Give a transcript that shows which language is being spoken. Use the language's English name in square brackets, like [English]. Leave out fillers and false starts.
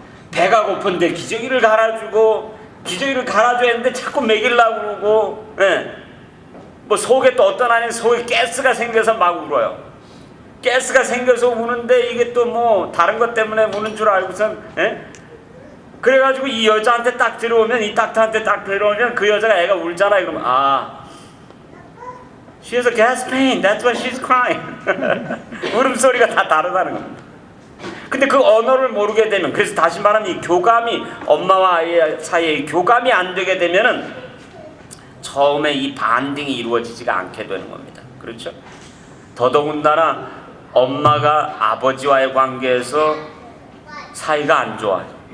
[Korean] 배가 고픈데 기저귀를 갈아주고 기저귀를 갈아줘야 했는데 자꾸 먹이려고 그러고, 예. 뭐 속에 또 어떤 아이는 속에 가스가 생겨서 막 울어요. 가스가 생겨서 우는데 이게 또 뭐 다른 것 때문에 우는 줄 알고선, 예? 그래가지고 이 여자한테 딱 들어오면, 이 닥터한테 딱 들어오면 그 여자가 애가 울잖아. 그러면 [English] she has a gas pain, that's why she's crying. [Korean] 울음소리가 다 다르다는 겁니다. 근데 그 언어를 모르게 되면, 그래서 다시 말하면 이 교감이, 엄마와 아이 사이에 교감이 안 되게 되면은 처음에 이 반딩이 이루어지지가 않게 되는 겁니다. 그렇죠? 더더군다나 엄마가 아버지와의 관계에서 사이가 안 좋아요.